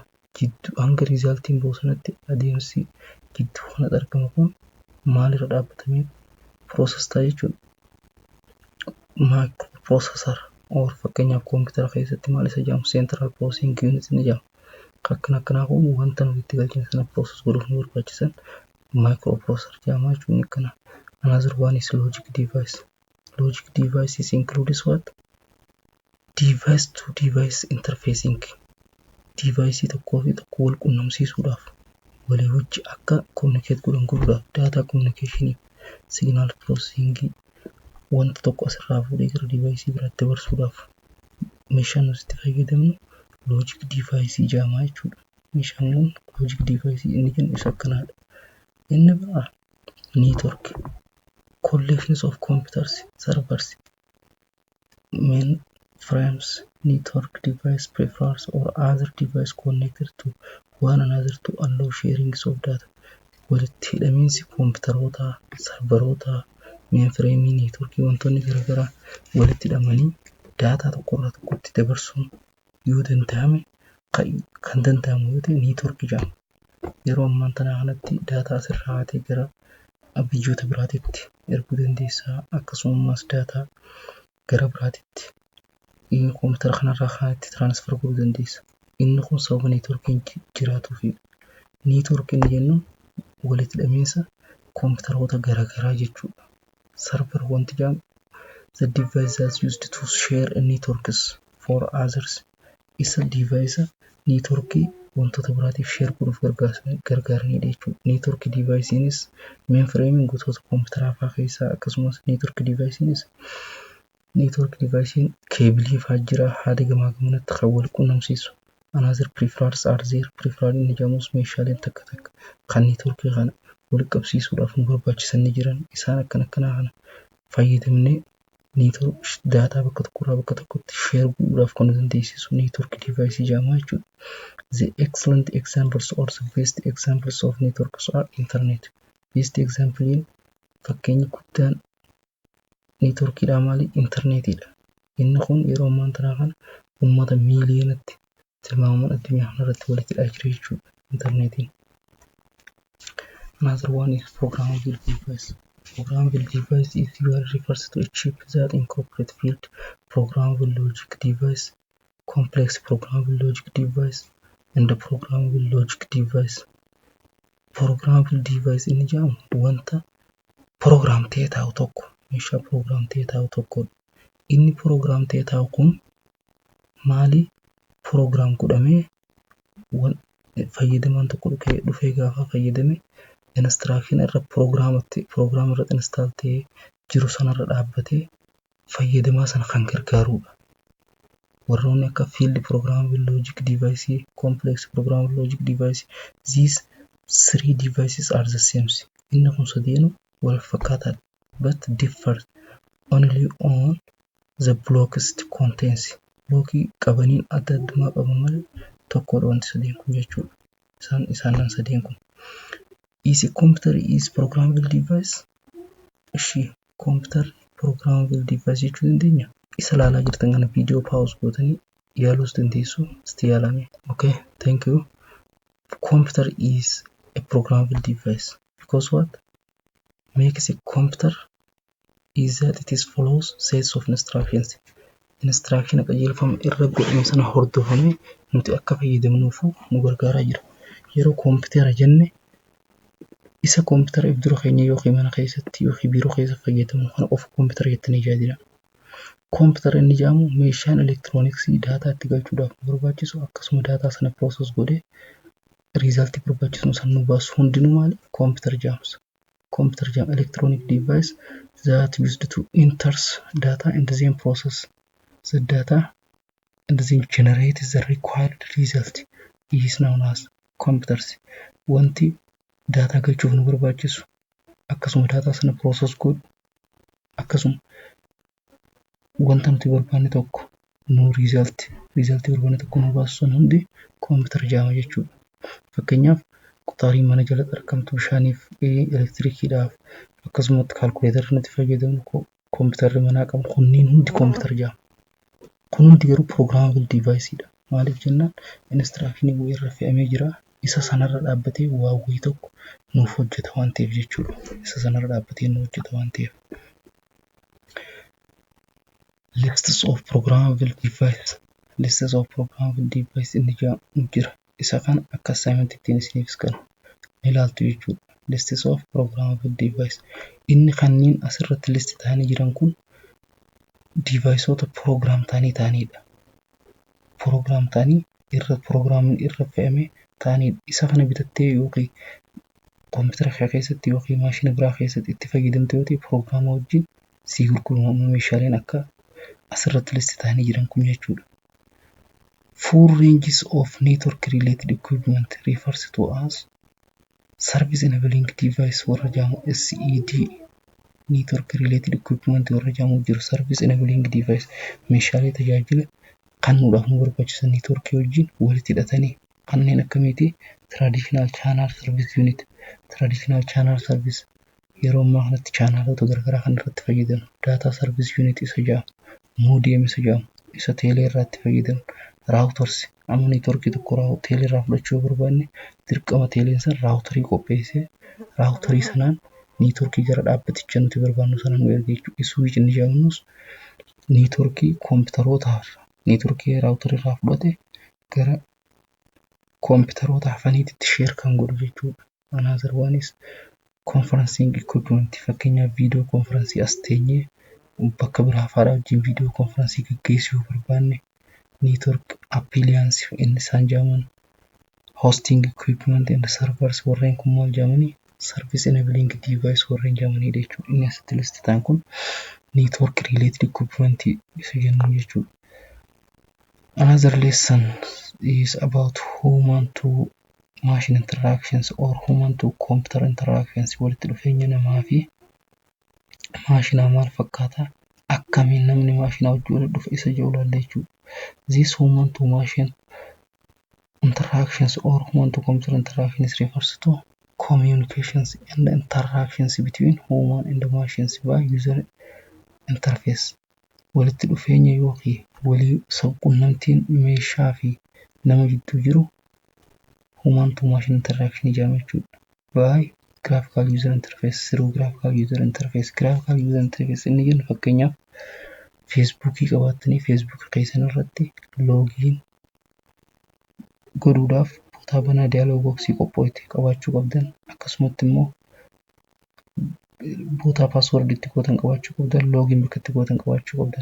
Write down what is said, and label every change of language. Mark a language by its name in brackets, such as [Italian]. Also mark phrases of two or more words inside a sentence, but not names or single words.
[Oromo] Jidduu hanga resultiin boosanatti adeemsi jidduu kana argamu kun maalirra dhaabbatamee process ta'a jechuudha. Microprocessor or fakkeenyaaf koompitara keessatti maal isa jedhamu [English] central processing unit [Oromo] ni jedhama. Akkanaa kun wanta nuti itti galchine sana process godhuuf nu barbaachisan microprocessor jedhama jechuun kana. [English] Another one is logic device. Logic devices includes what? Device to device interfacing. [Oromo] Device tokkoo fi tokko wal quunnamsiisuudhaaf walii wajji akka communicate godhuudhaaf [English] data communication, signal processing [Oromo] wanta tokko asirraa fuudhee gara device biraatti dabarsuudhaaf meeshaan nuti itti fayyadamnu [English] logic device [Oromo] jedhama jechuudha. Meeshaan kun [English] logic device [Oromo] inni jennu isa akkanaadha. Inni biraa [English] network collections of computers, servers, mainframes, network device peripherals or other device connected to one another to allow sharing of data. [Oromo] Walitti hidhamiinsi kompiitaroota, sarvaroota, mainframe, networkii wantoonni garaagaraa walitti hidhamanii data tokkorraa tokkotti dabarsuun yoo danda'ame kan danda'amu yoo ta'e networkii jedhama. Yeroo ammaa kanatti data asirraa haatee gara biyyoota biraatitti erguu dandeessaa. Akkasumas data gara biraatitti kompiitara kanarraa kanatti transfer godhuu dandeessa. Inni kun sababa networkiin jiraatuufi. Networkiin jennu walitti hidhamiinsa kompiitaroota garaagaraa jechuudha. [English] Server [Oromo] wanti jedhamu [English] the device that's used to share a networks for others. [Oromo] Isa device networkii wantoota biraatiif share godhuuf gargaaranidha jechuudha. [English] Network device'inis [Oromo] mainframe gosoota kompiitaraa fa'aa keessaa akkasumas [English] network device'inis [Oromo] keebilii fa'aa jira haala gamaa gamanatti kan wal quunnamsiisu. [English] Another peripherals are there. [Oromo] Peripheral inni jedhamus meeshaaleen takka kan networkii kana wal qabsiisuudhaaf nu barbaachisan ni jiran. Isaan akkanaa kana fayyadamnee network data bakka tokkorraa bakka tokkotti share godhuudhaaf kan dandeessisu [English] network device [Oromo] jedhama jechuudha. [English] The excellent examples or the best examples of networks are internet. Best example [Oromo] fakkeenyi guddaan networkiidha maali internetiidha. Inni kun yeroo ammaa kana uummata miiliyoonatti tilmaamaan addunyaa kanarratti walitti hidhaa jira jechuudha internetiin. [English] Another one is programmable device. Programmable device is usually refers to a chip that incorporates field programmable logic device, complex programmable logic device, and the programmable logic device. Programmable device [Oromo] inni jedhamu wanta program ta'ee taa'u tokko, meeshaa program ta'ee taa'u tokko. Inni program ta'ee taa'u kun maali program godhamee fayyadamaan tokko dhufee gaafa fayyadame instruction irra program irra install ta'ee jiru sanarra dhaabbatee fayyadamaa sana kan gargaarudha. Warroonni akka [English] field programmable logic device, complex programmable logic device, these three devices are the same. [Oromo] Inni kun sadeenu wal fakkaataadha [English] but differ only on the blocks it contains. [Oromo] Blockii qabaniin adda addummaa qaban malee tokkodha wanti sadeen kun jechuudha. Isaan sadeen kun. [English] Is a computer is programmable device? [Oromo] Ishi [English] computer programmable device [Oromo] jechuun dandeenya. Isa ilaalaa jirtan kana video pause gootanii yaaluus dandeessu. Isti yaalame. [English] Okay, thank you. Computer is a programmable device because what makes a computer is that it is follows sets of instructions. [Oromo] Instruction qajeelfama irra godhame sana hordofame nuti akka fayyadamnuuf nu gargaaraa jira. Yeroo computer jenne isa computer ibdura keenya yookiin mana keessatti yookiin biiroo keessa fayyadamnu kana of computer jettanii jaajila. Computer inni jedhamu meeshaan elektirooniksii daataa itti galchuudhaaf barbaachisu akkasuma daataa sana process godhee result barbaachisu san nu baasu hundinuu maali computer jedhama. [English] Computer jedhama electronic device that used to enter data and then process the data and then generate the required result is known as computers. [Oromo] Wanti data galchuuf nu barbaachisu akkasuma data sana process godhu akkasuma wanta nuti barbaanne tokko nu result barbaanne tokko nu baasu sun hundi computer jedhama jechuudha. Fakkeenyaaf qutaarii mana jalatti argamtu bishaaniif elektirikiidhaaf akkasumatti kaalkuleetarri nuti fayyadamnu computerri manaa qabu kunniin hundi computer jedhama. Kun hundi garuu [English] programmable device [Oromo] dha. Maaliif jennaan instruction wayii irra fe'amee jira. Isa sanarra dhaabbatee waa wayii tokko nuuf hojjeta waan ta'eef jechuudha. Isa sanarra dhaabbatee nuuf hojjeta waan ta'eef. [English] Lists of programmable device. Lists of programmable device [Oromo] inni jira. Isa kan akka assignment ittiin isiniif kennu ilaaltu jechuudha. [English] Lists of programmable device. [Oromo] Inni kanneen asirratti list ta'anii jiran kun deviceota program ta'aniidha. Program ta'anii irra fe'ame ta'aniidha. Isa kana bitattee yookiin computer keessatti yookiin maashina biraa keessatti itti fayyadamte yoo ta'e program wajjin si gurguramu meeshaaleen akka asirratti list ta'anii jiran kun jechuudha. [English] Full ranges of network related equipment refers to as service enabling device [Oromo] warra jedhamu [English] SED. Network related equipment [Oromo] warra jedhamu jiru [English] service enabling device [Oromo] meeshaalee tajaajila kennuudhaaf nu barbaachisan network wajjin walitti hidhatanii kanneen akkamiiti [English] traditional channel service unit. Traditional channel service [Oromo] yeroo ammaa kanatti chaanaloota garagaraa kan irratti fayyadamu. [English] Data service unit [Oromo] isa jedhamu. Modem isa jedhamu. Isa teelee irratti fayyadamu. Routers amma networkii tokko teelee irraa fudhachuu barbaanne dirqama teeleen san routerii qopheessee routerii sanaan networkii gara dhaabbaticha nuti barbaannu sana nu erga jechuudha. Switch inni jedhamus networkii kompiitarootaaf networkii routerii irraa fudhate gara kompiitaroota hafaniitti share kan godhu jechuudha. [English] Another one is conferencing equipment. [Oromo] Fakkeenyaaf video conferencii as teenyee bakka biraa faadhaa wajjin video conferencii gaggeessuu barbaanne [English] network appliance [Oromo] in isaan jedhaman [English] hosting equipment and servers [Oromo] warreen kun maal jedhamanii [English] service enabling device [Oromo] warreen jedhamanii jechuudha. Inni asitti list ta'an kun [English] network related equipment [Oromo] isa jennu jechuudha. [English] Another lesson is about human to machine interactions or human to computer interactions. [Oromo] Walitti dhufeenya namaa fi maashinaa maal fakkaata akkamiin namni maashinaa wajjin walitti dhufe isa jedhu ilaalla jechuudha. [English] This human to machine interactions or human to computer interactions refers to communications and interactions between human and machines by user interface. [Oromo] Walitti dhufeenya yookiin walii sabquunnamtiin meeshaa fi nama gidduu jiru [English] human to machine interaction [Oromo] jedhama jechuudha. [English] By graphical user interface through graphical user interface. Graphical user interface [Oromo] inni jennu fakkeenyaaf Facebookii qabaatanii Facebook keessan irratti loogiin godhuudhaaf boota banaa dialogue boxii qopheetti qabaachuu qabdan. Akkasumatti immoo boota password itti gootan qabaachuu qabdan, loogiin bakka itti gootan qabaachuu qabdan.